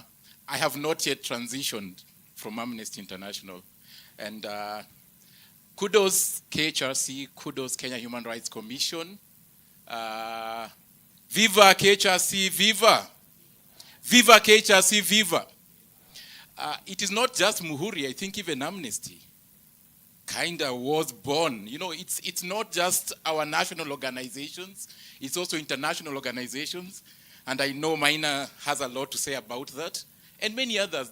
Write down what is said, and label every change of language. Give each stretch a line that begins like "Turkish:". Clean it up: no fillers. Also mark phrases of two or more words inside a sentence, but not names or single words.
English: I have not yet transitioned from Amnesty International. And kudos KHRC, kudos Kenya Human Rights Commission. Viva KHRC, viva! Viva KHRC, viva! It is not just Muhuri, I think even Amnesty kinda was born. You know, it's not just our national organizations, it's also international organizations. And I know Maina has a lot to say about that. And many others.